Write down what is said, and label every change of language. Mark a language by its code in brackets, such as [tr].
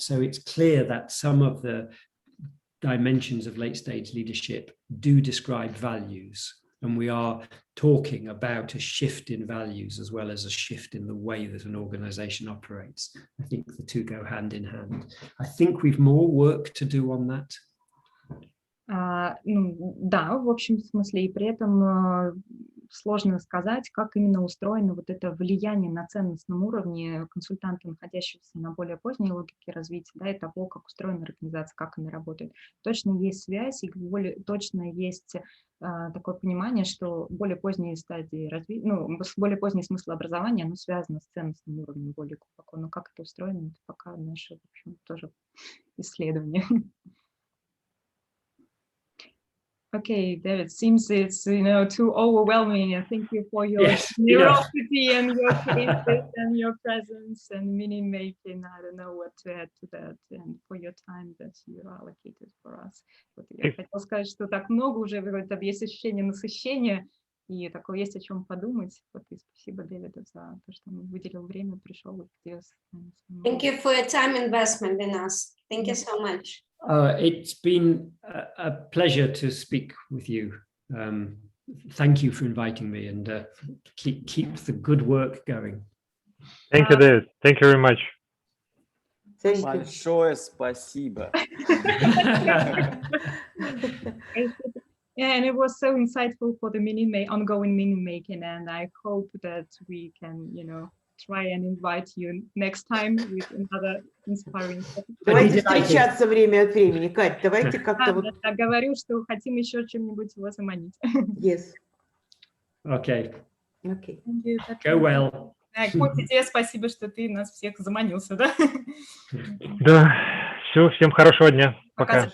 [en] So it's clear that some of the dimensions of late stage leadership do describe values, and we are talking about a shift in values as well as a shift in the way that an organization operates. I think the two go hand in hand. I think we've more work to do on that. [ru] Ну, да, в общем смысле, и при этом сложно сказать, как именно устроено вот это влияние на ценностном уровне консультанта, находящегося на более поздней логике развития, да, и того, как устроена организация, как она работает. Точно есть связь, и точно есть такое понимание, что более поздние стадии развития, ну, более поздний смысл образования, оно связано с ценностным уровнем более глубоко. Но как это устроено, это пока наше, в общем, тоже исследование. [en] Okay, David, seems it's too overwhelming. Thank you for your generosity and your cases and your presence and mini making. I don't know what to add to that, and for your time that you allocated for us. [ru] Вот я хотела сказать, что так много уже, есть ощущение насыщения, и такое есть о чем подумать. Вот и спасибо Дэвиду за то, что он выделил время, пришел и поделился. [en] Thank you for your time investment in us. Thank you so much. It's been a pleasure to speak with you. Thank you for inviting me, and keep the good work going. Thank you, David. Thank you very much. Thank you. [ru] Большое спасибо. [en] Yeah, and it was so insightful for the ongoing mini making, and I hope that we can, try and invite you next time with another inspiring topic. [ru] Давайте встречаться время от времени. Кать, давайте как-то вот... Я говорю, что хотим еще чем-нибудь его заманить. [en] Yes. Okay. Okay. Go well. [ru] Коти, тебе спасибо, что ты нас всех заманился, да? Да, все, всем хорошего дня. Пока.